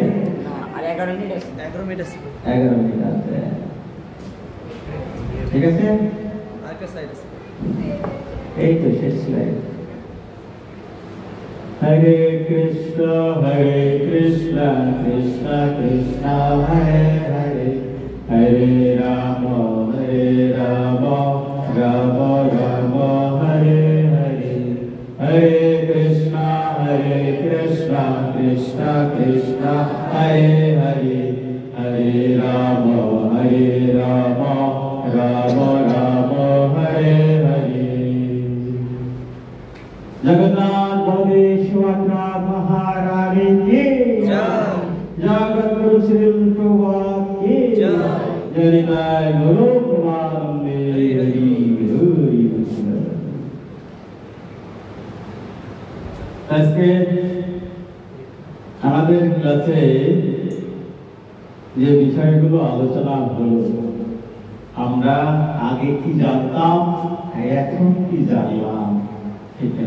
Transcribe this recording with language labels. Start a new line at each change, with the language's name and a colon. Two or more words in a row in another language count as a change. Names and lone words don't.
Bangla: আর 11 মিনিট আছে। 11 মিনিট আছে। 11 মিনিট আছে। ঠিক আছে? আর একটা সাইড আছে। এই তো শেষ স্লাইড।
Sanskrit: হরে কৃষ্ণ কৃষ্ণ কৃষ্ণ হরে হরে, হরে রাম রাম রাম হরে হরে, হরে কৃষ্ণ কৃষ্ণ কৃষ্ণ হরে হরে, হরে রাম রাম রাম হরে হরে।
Bangla: জগন্নাথ বলদেব শিবনাথ মহারানী কী জয়, জগৎ গুরু শ্রী প্রভুপাদ কী জয়, জয় গুরু প্রেমানন্দে হরি হরি কৃষ্ণ। আজকে আমাদের ক্লাসে যে বিষয়গুলো আলোচনা হলো, আমরা আগে কি জানতাম, এখন কি জানলাম, ঠিক না?